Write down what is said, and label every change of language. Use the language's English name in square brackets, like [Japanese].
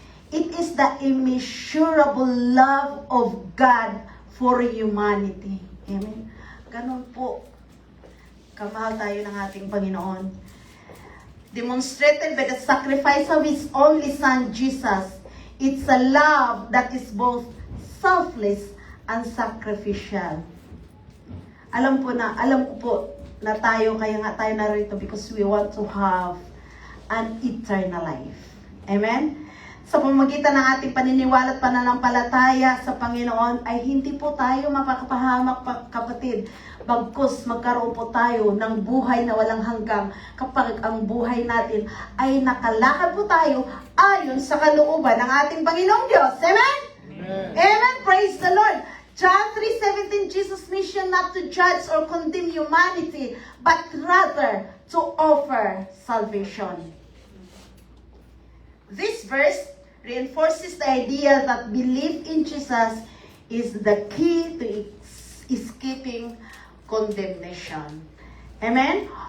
[English] It is the immeasurable love of God for humanity. Amen. [Filipino] Ganun po kamahal tayo ng ating Panginoon. [English] Demonstrated by the sacrifice of His only Son, Jesus. It's a love that is both selfless and sacrificial. [Filipino] Alam ko po na tayo, kaya nga tayo narito [English] because we want to have an eternal life. [Filipino] Amen? Sa pamamagitan ng ating paniniwala at pananampalataya sa Panginoon, ay hindi po tayo mapakapahamak, kapatid. Bagkus magkaroon po tayo ng buhay na walang hanggang kapag ang buhay natin ay nakalakad po tayo ayon sa kalooban ng ating Panginoong Diyos. [English] Amen? Amen. Amen. Praise the Lord. John 3:17, Jesus' mission not to judge or condemn humanity, but rather to offer salvation. This verse reinforces the idea that belief in Jesus is the key to escaping condemnation. Amen?